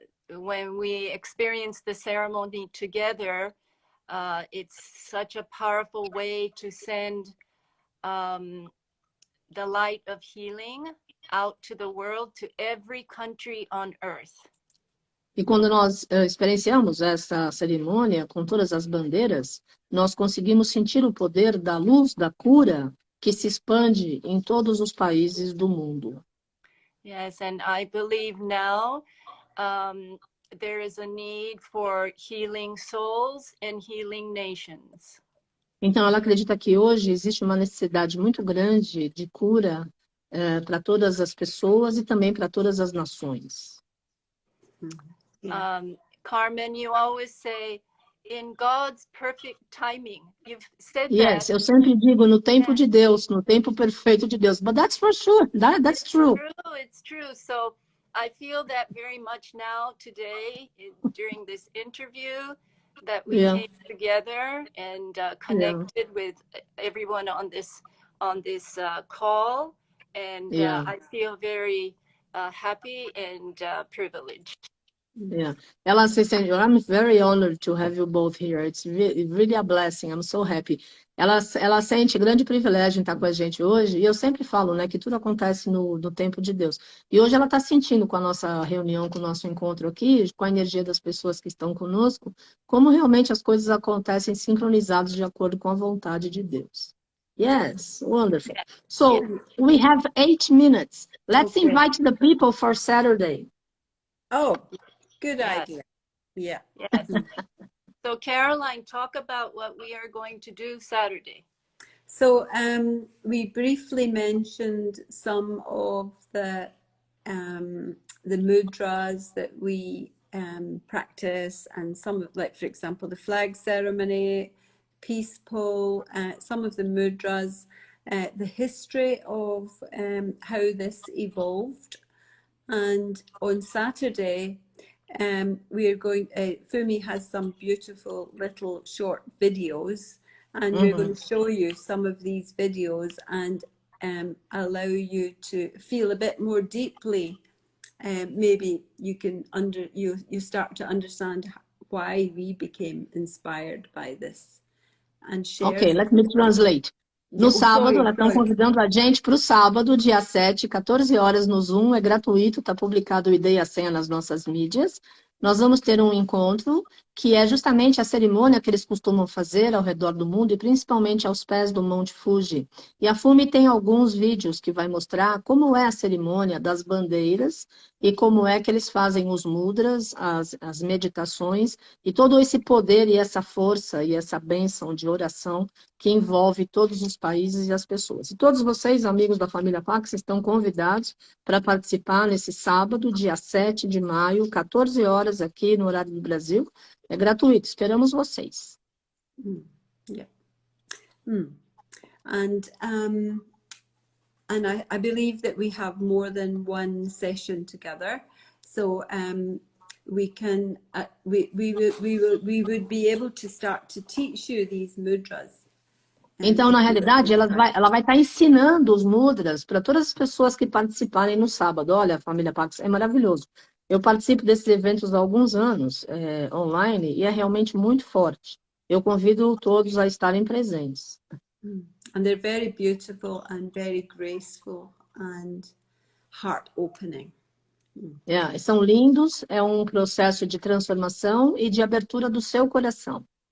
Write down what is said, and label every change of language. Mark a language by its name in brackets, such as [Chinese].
[English] When we experience the ceremony together, it's such a powerful way to send the light of healing out to the world, to every country on earth. [Portuguese] E quando nós experienciamos essa cerimônia com todas as bandeiras, nós conseguimos sentir o poder da luz, da cura, que se expande em todos os países do mundo. [English] Yes, and I believe now there is a need for healing souls and healing nations. [Portuguese] Então, ela acredita que hoje existe uma necessidade muito grande de cura para todas as pessoas e também para todas as nações. [English] Carmen, you always say, in God's perfect timing. You've said Yes, that. [Portuguese] eu sempre digo no tempo de Deus, no tempo perfeito de Deus. [English] But that's for sure. That's true. It's true. So I feel that very much now today during this interview that we came together and connected with everyone on this call, and I feel very happy and privileged. Yeah, [Portuguese] ela se sente, [English] I'm very honored to have you both here. It's really a blessing. I'm so happy. [Portuguese] Ela sente grande privilégio em estar com a gente hoje, e eu sempre falo, né, que tudo acontece no tempo de Deus. E hoje ela está sentindo com a nossa reunião, com o nosso encontro aqui, com a energia das pessoas que estão conosco, como realmente as coisas acontecem sincronizadas de acordo com a vontade de Deus. [English] Yes, wonderful. So, we have 8 minutes. Let's invite the people for Saturday. Oh, good idea. Yeah. Yes. So Caroline, talk about what we are going to do Saturday. So we briefly mentioned some of the mudras that we practice, and some of, like, for example, the flag ceremony, peace pole, some of the mudras, the history of how this evolved. And on Saturday, we are going, Fumi has some beautiful little short videos, and we're going to show you some of these videos and allow you to feel a bit more deeply. Maybe you can you start to understand why we became inspired by this and share. Okay, let me translate. [Portuguese] No sábado, elas estão convidando a gente para o sábado, dia 7, 14 horas no Zoom, é gratuito, está publicado o ID e a senha nas nossas mídias. Nós vamos ter um encontro que é justamente a cerimônia que eles costumam fazer ao redor do mundo e principalmente aos pés do Monte Fuji. E a Fumi tem alguns vídeos que vai mostrar como é a cerimônia das bandeiras e como é que eles fazem os mudras, as meditações e todo esse poder e essa força e essa bênção de oração que envolve todos os países e as pessoas. E todos vocês, amigos da família Pax, estão convidados para participar nesse sábado, dia 7 de maio, 14 horas aqui no horário do Brasil. É gratuito, esperamos vocês. [English] And I believe that we have more than one session together, so we can we would be able to start to teach you these mudras. [Portuguese] Então, na realidade, ela vai estar ensinando os mudras para todas as pessoas que participarem no sábado. Olha, família Pax, é maravilhoso. Eu participo desses eventos há alguns anos, online, e é realmente muito forte. Eu convido todos a estarem presentes. [English] And they're very beautiful and very graceful and heart-opening. [Portuguese] São lindos, é um processo de transformação e de abertura do seu coração.